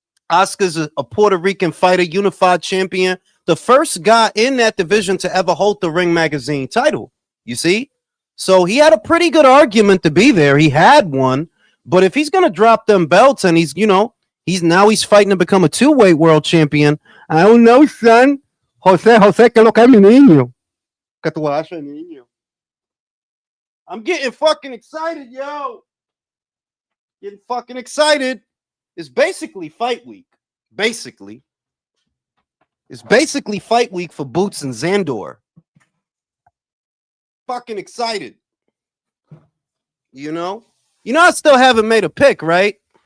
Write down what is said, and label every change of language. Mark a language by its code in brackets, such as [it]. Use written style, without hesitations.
[en] Oscar's a Puerto Rican fighter, unified champion, the first guy in that division to ever hold the Ring Magazine title. You see? So he had a pretty good argument to be there. He had one, but if he's going to drop them belts and he's fighting to become a two-weight world champion, I don't know, son. [es] Jose, que lo que es mi niño. Que tu haces, niño. [en] I'm getting fucking excited, yo. Getting fucking excited. It's basically fight week. It's basically fight week for Boots and Zandor. Fucking excited. I still haven't made a pick, right?